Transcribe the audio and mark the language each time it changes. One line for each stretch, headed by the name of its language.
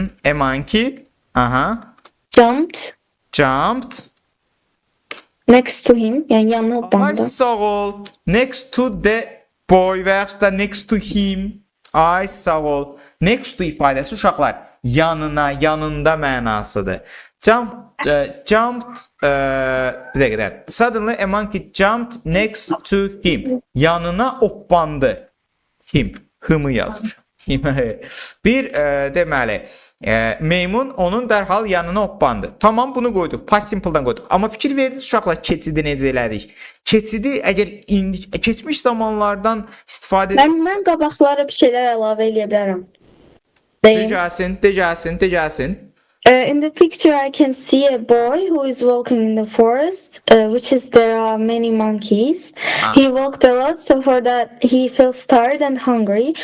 English: a monkey, jumped next to him.
Azerbaijani: Yəni yanına Ay, hoppandı. sağ ol. Next to the boy və yaxud da next to him. Ay, sağ ol. Next to ifadəsi uşaqlar yanına, yanında mənasıdır. Jumped bir dəqiqə.
English: Suddenly a monkey jumped next to him.
Azerbaijani: Yanına hoppandı. Hımı yazmış. Bir deməli meymun onun dərhal yanına hoppandı. Tamam, bunu qoyduq. Past simple'dan qoyduq. Amma fikir verdiniz uşaqlar keçidi necə elədik? Keçidi əgər keçmiş zamanlardan istifadə Mən qabaqlara bir şeylər əlavə edə bilərəm. Decəsin.
English: In the picture, I can see a boy who is walking in the forest, which is there are many monkeys. He walked a lot, so for that he feels tired and hungry.